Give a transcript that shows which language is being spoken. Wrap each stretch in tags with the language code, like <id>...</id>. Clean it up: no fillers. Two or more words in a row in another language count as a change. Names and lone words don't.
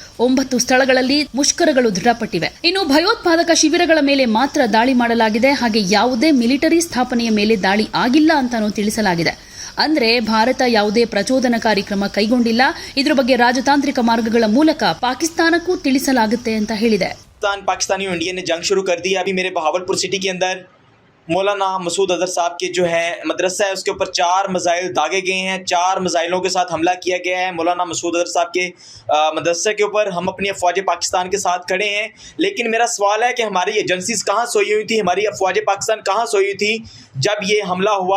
<kn>9 ಸ್ಥಳಗಳಲ್ಲಿ ಮುಷ್ಕರಗಳು ದೃಢಪಟ್ಟಿವೆ. ಇನ್ನು ಭಯೋತ್ಪಾದಕ ಶಿಬಿರಗಳ ಮೇಲೆ ಮಾತ್ರ ದಾಳಿ ಮಾಡಲಾಗಿದೆ. ಹಾಗೆ ಯಾವುದೇ ಮಿಲಿಟರಿ ಸ್ಥಾಪನೆಯ ಮೇಲೆ ದಾಳಿ ಆಗಿಲ್ಲ ಅಂತಾನೂ ತಿಳಿಸಲಾಗಿದೆ. ಅಂದ್ರೆ ಭಾರತ ಯಾವುದೇ ಪ್ರಚೋದನಕಾರಿ ಕ್ರಮ ಕೈಗೊಂಡಿಲ್ಲ. ಇದರ ಬಗ್ಗೆ ರಾಜತಾಂತ್ರಿಕ ಮಾರ್ಗಗಳ ಮೂಲಕ ಪಾಕಿಸ್ತಾನಕ್ಕೂ ತಿಳಿಸಲಾಗುತ್ತೆ ಅಂತ ಹೇಳಿದೆ.</kn> <ur>پاکستانی اور انڈیا نے جنگ شروع کر دی ہے۔ ابھی میرے بہاولپور سٹی کے اندر مولانا مسعود اظہر صاحب کے جو ہے مدرسہ ہے اس کے اوپر 4 میزائل داغے گئے ہیں. 4 میزائلوں کے ساتھ حملہ کیا گیا ہے مولانا مسعود اظہر صاحب کے مدرسے کے اوپر. ہم اپنی افواج پاکستان کے ساتھ کھڑے ہیں۔ لیکن میرا سوال ہے کہ ہماری ایجنسیز کہاں سوئی ہوئی تھی، ہماری افواج پاکستان کہاں سوئی ہوئی تھی جب یہ حملہ ہوا.</ur>